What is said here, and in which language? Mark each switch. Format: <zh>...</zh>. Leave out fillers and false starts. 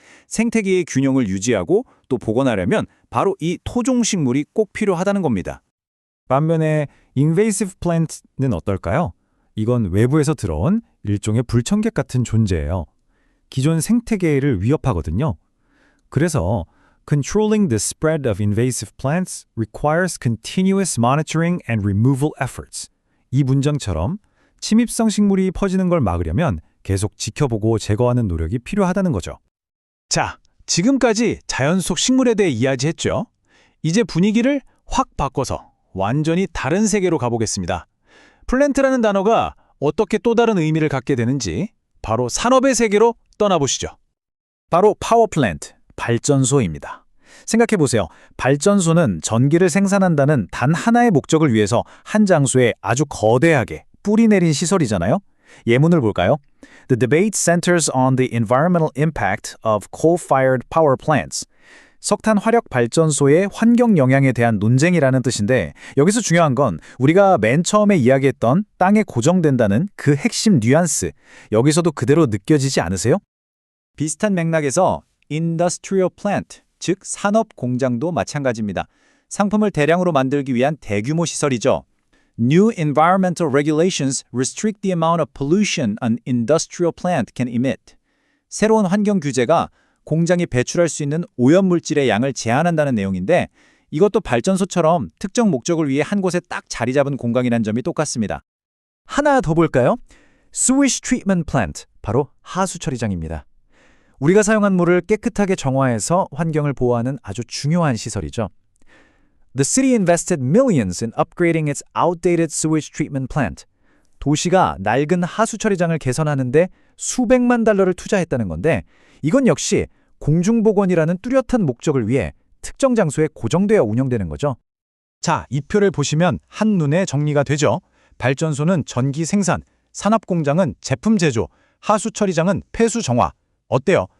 <ko>생태계의 균형을 유지하고 또 복원하려면 바로 이 토종식물이 꼭 필요하다는 겁니다. 반면에 invasive plant는 어떨까요? 이건 외부에서 들어온 일종의 불청객 같은 존재예요. 기존 생태계를 위협하거든요. 그래서</ko> <en>controlling the spread of invasive plants requires continuous monitoring and removal efforts.</en> <ko>이 문장처럼 침입성 식물이 퍼지는 걸 막으려면 계속 지켜보고 제거하는 노력이 필요하다는 거죠. 자, 지금까지 자연 속 식물에 대해 이야기했죠. 이제 분위기를 확 바꿔서 완전히 다른 세계로 가보겠습니다. 플랜트라는 단어가 어떻게 또 다른 의미를 갖게 되는지 바로 산업의 세계로 떠나보시죠. 바로 파워 플랜트, 발전소입니다. 생각해보세요. 발전소는 전기를 생산한다는 단 하나의 목적을 위해서 한 장소에 아주 거대하게 뿌리 내린 시설이잖아요. 예문을 볼까요?</ko> <en>The debate centers on the environmental impact of coal-fired power plants.</en> <ko>석탄 화력 발전소의 환경 영향에 대한 논쟁이라는 뜻인데 여기서 중요한 건 우리가 맨 처음에 이야기했던 땅에 고정된다는 그 핵심 뉘앙스, 여기서도 그대로 느껴지지 않으세요? 비슷한 맥락에서 industrial plant, 즉 산업 공장도 마찬가지입니다. 상품을 대량으로 만들기 위한 대규모 시설이죠.</ko> <en>New environmental regulations restrict the amount of pollution an industrial plant can emit.</en> <ko>새로운 환경 규제가 공장이 배출할 수 있는 오염물질의 양을 제한한다는 내용인데 이것도 발전소처럼 특정 목적을 위해 한 곳에 딱 자리 잡은 공간이란 점이 똑같습니다. 하나 더 볼까요? Sewage Treatment Plant, 바로 하수 처리장입니다. 우리가 사용한 물을 깨끗하게 정화해서 환경을 보호하는 아주 중요한 시설이죠.</ko> <en>The city invested millions in upgrading its outdated sewage treatment plant.</en> <ko>도시가 낡은 하수 처리장을 개선하는데 수백만 달러를 투자했다는 건데 이건 역시 공중보건이라는 뚜렷한 목적을 위해 특정 장소에 고정되어 운영되는 거죠. 자, 이 표를 보시면 한눈에 정리가 되죠. 발전소는 전기 생산, 산업공장은 제품 제조, 하수 처리장은 폐수 정화. 어때요?</ko>